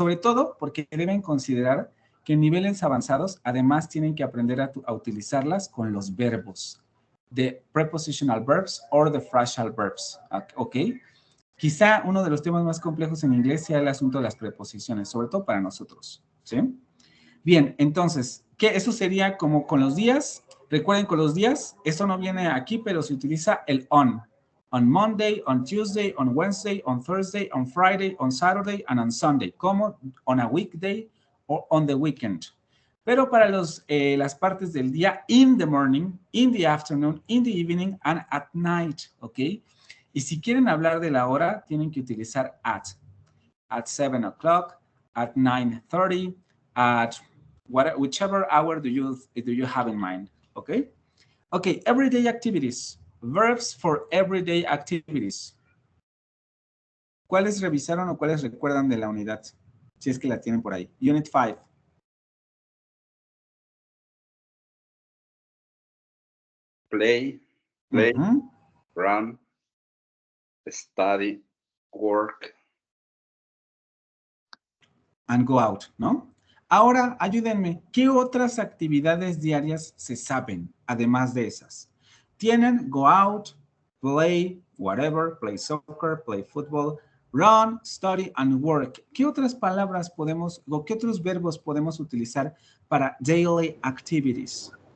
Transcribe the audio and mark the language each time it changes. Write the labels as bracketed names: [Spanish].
[Spanish] Sobre todo porque deben considerar que en niveles avanzados además tienen que aprender a utilizarlas con los verbos, [English] the prepositional verbs or the phrasal verbs, [Spanish] ¿ok? Quizá uno de los temas más complejos en inglés sea el asunto de las preposiciones, sobre todo para nosotros, ¿sí? Bien, entonces, eso sería como con los días. Recuerden, con los días, esto no viene aquí, pero se utiliza el on. [English] On Monday, on Tuesday, on Wednesday, on Thursday, on Friday, on Saturday, and on Sunday, [Spanish] como [English] on a weekday or on the weekend. [Spanish] Pero para las partes del día, [English] in the morning, in the afternoon, in the evening, and at night, ¿ok? [Spanish] Y si quieren hablar de la hora, tienen que utilizar [English] at 7 o'clock, at 9:30, at whichever hour do you have in mind, okay? Okay, everyday activities, verbs for everyday activities. [Spanish] ¿Cuáles revisaron o cuáles recuerdan de la unidad? Si es que la tienen por ahí. [English] Unit 5. Play, run, study, work. And go out, ¿no? [Spanish] Ahora, ayúdenme, ¿qué otras actividades diarias se saben, además de esas? [English] Tienen go out, play, whatever, play soccer, play football, run, study, and work. [Spanish] ¿Qué otras palabras podemos, o qué otros verbos podemos utilizar para [English] daily activities?